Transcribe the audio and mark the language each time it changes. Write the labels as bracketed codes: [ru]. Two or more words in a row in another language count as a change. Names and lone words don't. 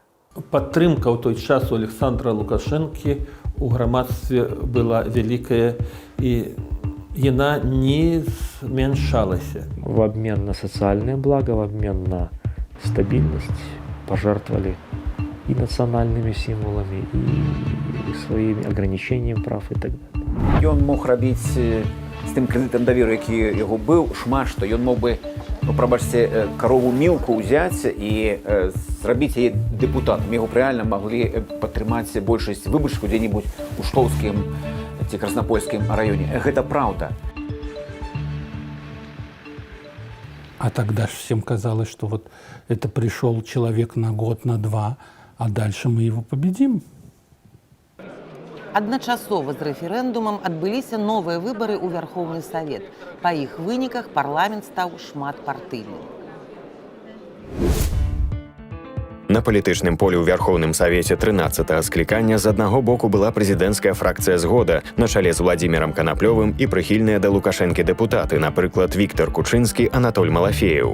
[be] Падтрымка ў той час у Александра Лукашэнкі ў грамадстве была вялікая, і яна не змяншалася. [ru] В обмен на социальное благо, в обмен на стабильность пожертвовали и национальными символами, и своими ограничениями прав и так далее. [be] Ён мог рабіць з тым крэдытам даверу, які яго быў, шмат што. Ён мог бы, прабачце, карову Мілку ўзяць і зрабіць яе дэпутатам. Яго рэальна маглі падтрымаць большасць выбаршчыкаў дзе-небудзь у Штоўскім ці Краснопольскім раёне. Гэта праўда. [ru] А тогда же всем казалось, что вот это пришел человек на год, на два, а дальше мы его победим. [be] Адначасова з рэферэндумам адбыліся новыя выбары ў Вярхоўны Савет. Па іх выніках парламент стаў шматпартыйным. На палітычным полі ў Вярхоўным Савеце 13-го склікання з аднаго боку была прэзідэнцкая фракцыя «Згода» на чале з Владзімірам Канаплёвым і прыхільныя да Лукашэнкі дэпутаты, напрыклад, Віктор Кучынскі, Анатоль Малафеев.